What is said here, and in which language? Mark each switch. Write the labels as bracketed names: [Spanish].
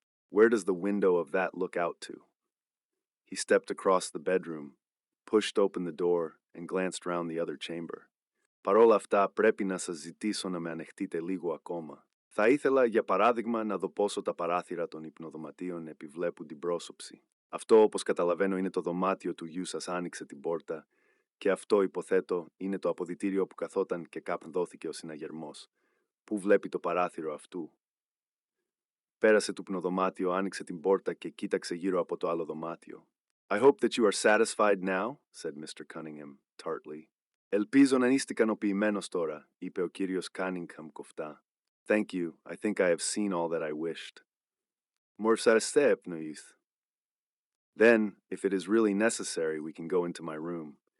[English] Where does the window of that look out to? He stepped across the bedroom, pushed open the door, and glanced round the other chamber. [Greek] Παρ' όλα αυτά, πρέπει να σας ζητήσω να με ανεχτείτε λίγο ακόμα. Θα ήθελα, για παράδειγμα, να δω πόσο τα παράθυρα των υπνοδωματίων επιβλέπουν την πρόσωψη. Αυτό, όπως καταλαβαίνω, είναι το δωμάτιο του γιου σας άνοιξε την πόρτα, και αυτό, υποθέτω, είναι το αποδυτήριο που καθόταν και κάπου δόθηκε ο συναγερμός. Πού βλέπει το παράθυρο αυτού? Πέρασε το υπνοδωμάτιο, άνοιξε την πόρτα και κοίταξε γύρω από το άλλο δωμάτιο. [English] I hope that you are satisfied now, said Mr. Cunningham, tartly. [Greek] Ελπίζω να είστε ικανοποιημένος τώρα, είπε ο κύριος Cunningham κοφτά. [English] Thank you, I think I have seen all that I wished. More satisfied, please. Then, if it is really necessary, we can go into my room.